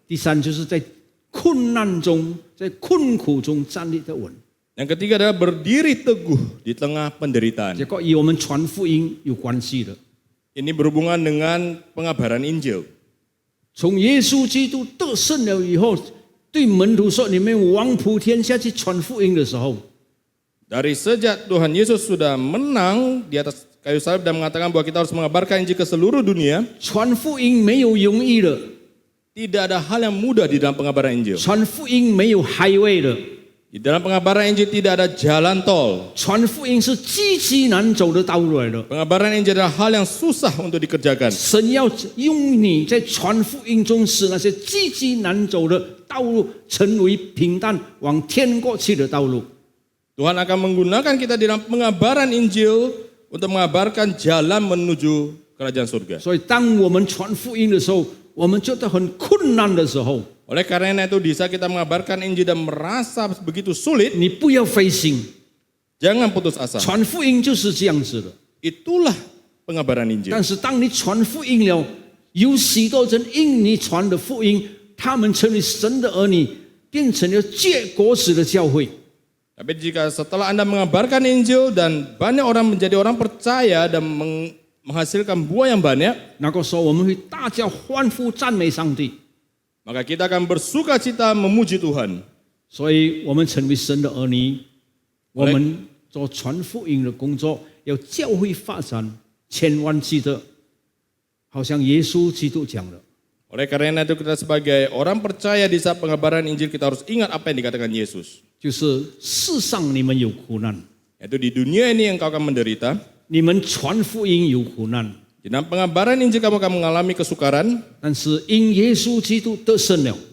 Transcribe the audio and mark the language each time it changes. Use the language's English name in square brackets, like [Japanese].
[Chinese] 第三，就是在困难中、在困苦中站立得稳。 [Indonesian] Yang ketiga adalah berdiri teguh di tengah penderitaan. [Chinese] 这个与我们传福音有关系的。 [Indonesian] Ini berhubungan dengan pengabaran Injil. [Chinese] 从耶稣基督得胜了以后，对门徒说：“你们往普天下去传福音的时候， [Indonesian] Dari sejak Tuhan Yesus sudah menang di atas kayu salib dan mengatakan bahwa kita harus mengabarkan Injil ke seluruh dunia, [Chinese] 传福音没有容易的， [Indonesian] tidak ada hal yang mudah di dalam pengabaran Injil. [Chinese] 传福音没有 highway 的， [Indonesian] Di dalam pengabaran Injil tidak ada jalan tol. [Chinese] 传福音是极难走的道路来的。 [Indonesian] Pengabaran Injil adalah hal yang susah untuk dikerjakan. [Chinese] 神要用你在传福音中，使那些极难走的道路成为平淡往天国去的道路。 [Indonesian] Tuhan akan menggunakan kita di dalam pengabaran Injil untuk mengabarkan jalan menuju kerajaan surga. [Chinese] 所以，当我们传福音的时候，我们觉得很困难的时候， [Indonesian] Oleh karena itu di saat kita mengabarkan Injil dan merasa begitu sulit, [Chinese] 你不要灰心， [Indonesian] jangan putus asa. [Chinese] 传福音就是这样子的。 [Indonesian] Itulah pengabaran Injil. [Chinese] 但是，当你传福音了，有许多人因你传的福音，他们成为神的儿女，变成了结果子的教会。 [Indonesian] Tapi jika setelah Anda mengabarkan Injil dan banyak orang menjadi orang percaya dan menghasilkan buah yang banyak, [Chinese] 那个时候，我们会大家欢呼赞美上帝。 [Indonesian] maka kita akan bersuka cita memuji Tuhan. [Chinese] 所以，我们成为神的儿女，我们做传福音的工作，要教会发展，千万记得，好像耶稣基督讲的。 [Indonesian] Oleh karena itu kita sebagai orang percaya di saat pengabaran Injil kita harus ingat apa yang dikatakan Yesus. [Chinese] 就是世上你们有苦难， [Indonesian] Yaitu di dunia ini engkau akan menderita. [Chinese] 你们传福音有苦难， [Indonesian] Di dalam pengabaran Injil kamu akan mengalami kesukaran. [Chinese] 但是因耶稣基督得胜了，